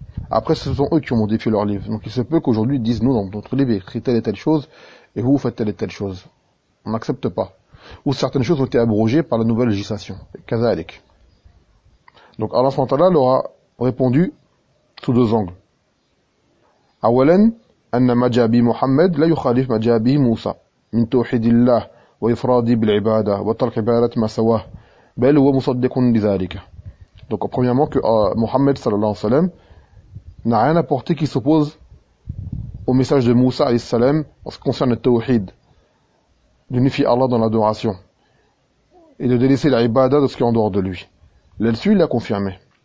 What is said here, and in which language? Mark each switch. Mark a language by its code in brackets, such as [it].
[fr] Après, ce sont eux qui ont modifié leurs livres. Donc il se peut qu'aujourd'hui, ils disent, nous, dans notre livre, il est écrit telle et telle chose, et vous faites telle et telle chose. On n'accepte pas. Ou certaines choses ont été abrogées par la nouvelle législation. Kazalik. Donc Allah SWT leur a répondu sous deux angles. [ar] Awalen, أن ما جاء به محمد لا يخالف ما جاء به موسى من توحيد الله وإفراده بالعبادة وترك عبادة ما سواه بل هو مصدق لذلك. [fr] Donc premièrement que Mohammed [ar] sallallahu alayhi wa sallam [fr] n'a rien apporté qui s'oppose au message de Moussa alayhi salam en ce qui concerne le tawhid, d'unifier Allah dans l'adoration et de délaisser l'ibada de ce qui est en dehors de lui. Là-dessus il l'a confirmé.